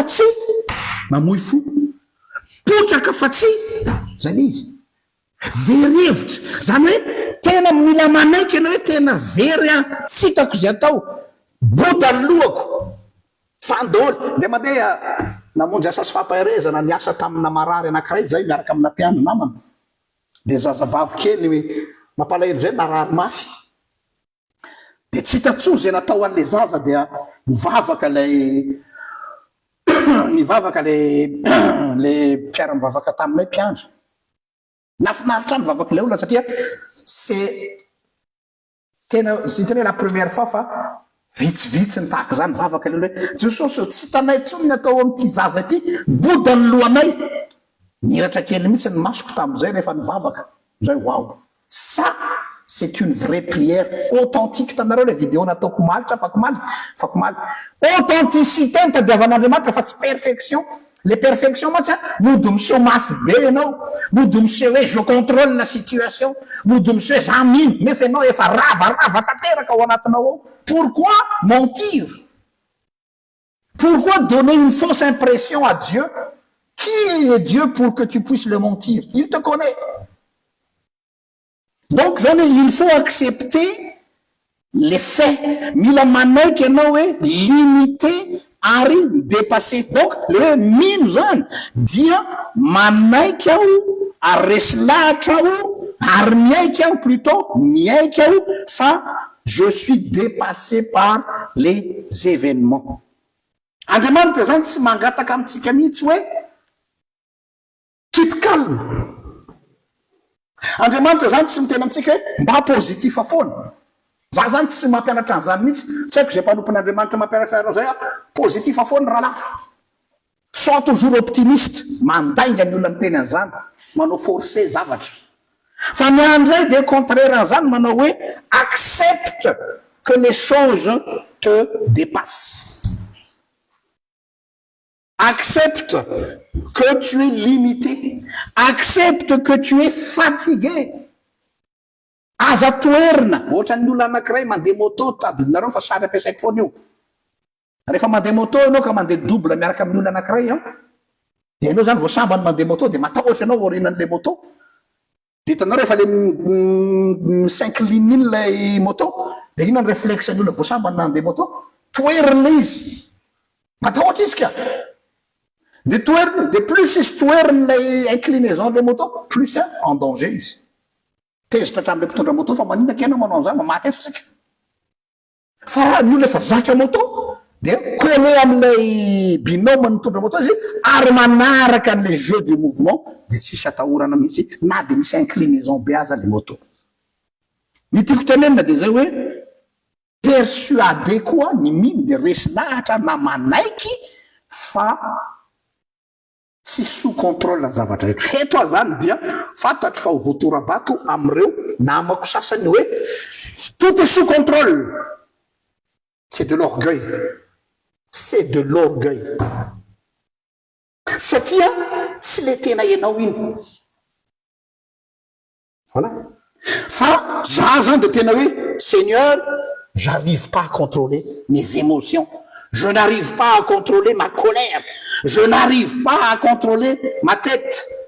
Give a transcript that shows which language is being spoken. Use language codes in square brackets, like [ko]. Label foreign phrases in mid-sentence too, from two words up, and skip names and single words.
[mg] tsy mamoy fo, potraka fa tsy zay le izy verevitra zany hoe tena mila manaiky ianao hoe tena very tsy hitako zay atao boda ny lohako fandoly le mandeha namonjy asa sy fampaherezana ny asa tamina marary anankiray zay miaraka amina mpiandro namana de zazavavy kely mampalahelo zay narary mafy de tsy hitatso zay natao an'le zaza dia mivavaka nivavaka le mpiara mivavaka taminay mpiandro nafinaritra mivavaka le olona satria c'est tena [fr] la première fois [mg] fa vitsivitsy ny tahaka zany mivavaka le olona hoe Jesosy tsy tanay tsony natao amin'ity zaza ity boda ny lohanay niratra kely mihitsy ny masoko tam'izay rehefa nivavaka zay wow, [fr] ça c'est une vraie prière authentique. [mg] Tanareo le vidéo nataoko maly fa komaly authenticité ny tadiavan'Andriamanitra fa tsy perfection. [fr] Les perfections [mg] moa tsy mody miseho mafy be ianao, mody miseho hoe [fr] je contrôle la situation, [mg] mody miseho hoe za mino nefa ianao efa ravarava tanteraka ao anatinao ao. [fr] Pourquoi mentir? Pourquoi donner une fausse impression à Dieu? Qui est Dieu pour que tu puisses le mentir? Il te connaît. Donc il faut accepter les faits. [mg] Mila manaiky ianao hoe limité ary dépasser. Donc le hoe mino zany dia manaiky aho ary resy lahatra aho ary miaiky aho plutôt miaiky aho fa [fr] je suis dépassé par les événements. [mg] Andriamanitra zany tsy mangataka amintsika mihitsy hoe [en] keep calme. [mg] Andriamanitra zany tsy mitena amintsika hoe mba positif foana. Za zany tsy mampianatra an'izany mihitsy, tsy haiko zay mpanompon'Andriamanitra mampianatra anao zay positif foana rahalahy. [fr] sois toujours optimiste, [mg] mandainga ny olona miteny an'izany, manao forcé zavatra. Fa ny andray de contraire an'izany, manao hoe [fr] accepte que les choses te dépassent. Accepte que tu es limité. Accepte que tu es fatigué. [mg] Aza toerina, ohatra ny olona anankiray mandeha moto, tadidinareo fa sary ampiasaiko foana io. Rehefa mandeha moto ianao ka mandeha double miaraka amin'ny olona anankiray, de ianao zany vao sambany mandeha moto de matahotra ianao aorinan'le moto. De hitanao rehefa le s'incline iny lay moto, de ino ny réflexe ny olona vao sambany mandeha moto, toerina izy. Matahotra izy ka. De toerina, de plus izy toerina lay inclinaison le moto, [fr] plus en danger [mg] izy. Tezitra hatramin'le mpitondra moto fa maninona kena manao an'izany, maty eto tsika. Fa ny olona efa zatra moto de collé amin'ilay binôme mitondra moto izy ary manaraka an'le [fr] jeu du mouvement [mg] de tsisy atahorana mihitsy na de misy inclinaison be aza le moto. Ny tiako tenenina de zay hoe persuadé koa ny mino de resy lahatra na manaiky fa tsy [fr] sous contrôle [mg] ny zavatra rehetra. Eto zany dia fantatro fa ho voatorabato am'ireo namako sasany hoe [fr] tout est sous contrôle. C'est de l'orgueil. C'est de l'orgueil. [mg] Satria tsy le tena ianao iny. [fr] Voilà. [mg] Fa za zany de tena hoe [fr] Seigneur, j'arrive pas à contrôler mes émotions. Je n'arrive pas à contrôler ma colère. Je n'arrive pas à contrôler ma tête.